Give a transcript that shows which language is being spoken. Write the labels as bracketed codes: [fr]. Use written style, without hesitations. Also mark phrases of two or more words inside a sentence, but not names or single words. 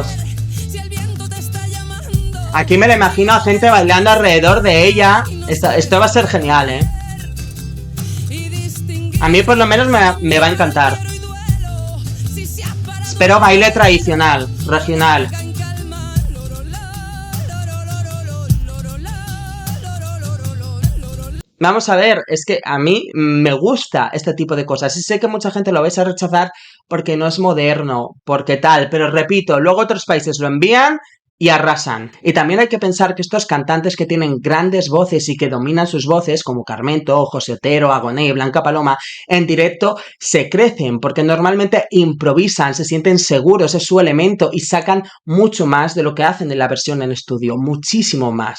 [es] hacer si el viento te está llamando? Aquí me lo imagino a gente bailando alrededor de ella. Esto va a ser genial, ¿eh? Y distinguir A mí por lo menos me va a encantar. y duelo. Si se ha parado Espero baile tradicional, regional. en calma. Loro, la, loro, loro, loro, la, loro, loro, loro, loro. Vamos a ver, es que a mí me gusta este tipo de cosas y sé que mucha gente lo vais a rechazar porque no es moderno, porque tal, pero repito, luego otros países lo envían y arrasan. Y también hay que pensar que estos cantantes que tienen grandes voces y que dominan sus voces, como Carmento, José Otero, Agoné y Blanca Paloma, en directo se crecen porque normalmente improvisan, se sienten seguros, es su elemento y sacan mucho más de lo que hacen en la versión en estudio, muchísimo más.